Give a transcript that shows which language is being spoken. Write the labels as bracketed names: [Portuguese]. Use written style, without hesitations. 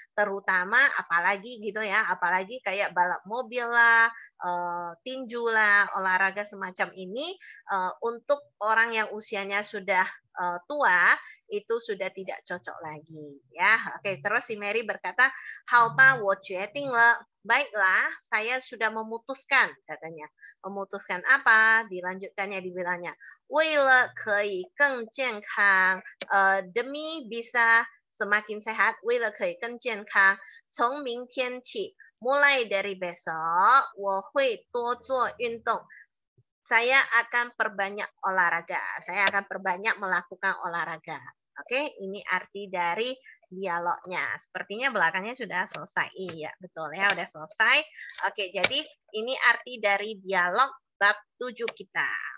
[Indonesian] Terutama apalagi gitu ya, apalagi kayak balap mobil lah, tinju lah, olahraga semacam ini untuk orang yang usianya sudah tua itu sudah tidak cocok lagi ya. Oke, terus si Mary berkata, [Chinese] 好吧，我决定了. [Indonesian] Baiklah, saya sudah memutuskan katanya. Memutuskan apa? Dilanjutkannya dibilangnya, 为了可以更健康, demi bisa semakin sehat, 为了可以更健康, 从明天起 mulai dari besok, [Chinese] 我会多做运动. [Indonesian] Saya akan perbanyak olahraga. Saya akan perbanyak melakukan olahraga. Oke, ini arti dari dialognya. Sepertinya belakangnya sudah selesai. Iya, betul ya, sudah selesai. Oke, jadi ini arti dari dialog bab 7 kita.